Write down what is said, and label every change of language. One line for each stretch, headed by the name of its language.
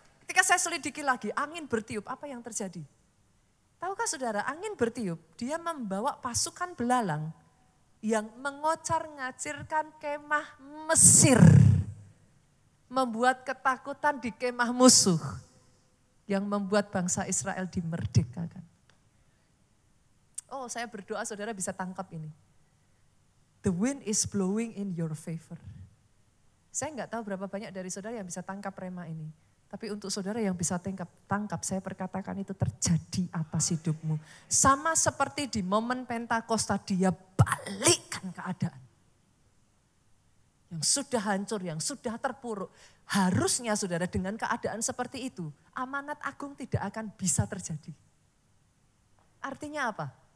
Indonesian: Ketika saya selidiki lagi, angin bertiup, apa yang terjadi? Tahukah saudara, angin bertiup, dia membawa pasukan belalang yang mengocar-ngacirkan kemah Mesir. Membuat ketakutan di kemah musuh. Yang membuat bangsa Israel dimerdekakan. Oh saya berdoa saudara bisa tangkap ini.
English: The wind is blowing in your favor.
Indonesian: Saya nggak tahu berapa banyak dari saudara yang bisa tangkap rema ini. Tapi untuk saudara yang bisa tangkap, saya perkatakan itu terjadi atas hidupmu. Sama seperti di momen Pentakosta dia balikkan keadaan. Yang sudah hancur, yang sudah terpuruk. Harusnya saudara dengan keadaan seperti itu, amanat agung tidak akan bisa terjadi. Artinya apa?